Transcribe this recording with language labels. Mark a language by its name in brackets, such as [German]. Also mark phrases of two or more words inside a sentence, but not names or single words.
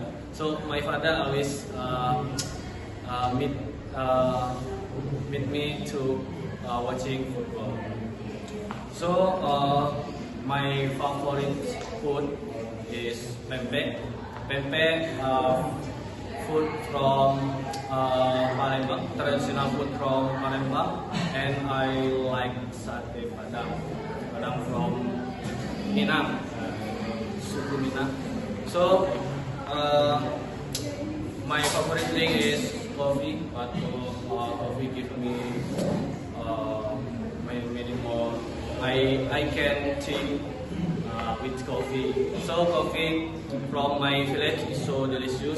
[English] So my father always meet me to watching football. So my favorite food is pempek. Pempek food from Palembang, traditional food from Palembang, and I like sate padang. Padang from Minang, [Indonesian] suku Minang. [English] So my favorite thing is coffee, but coffee give me many more. I can think with coffee. So coffee from my village is so delicious.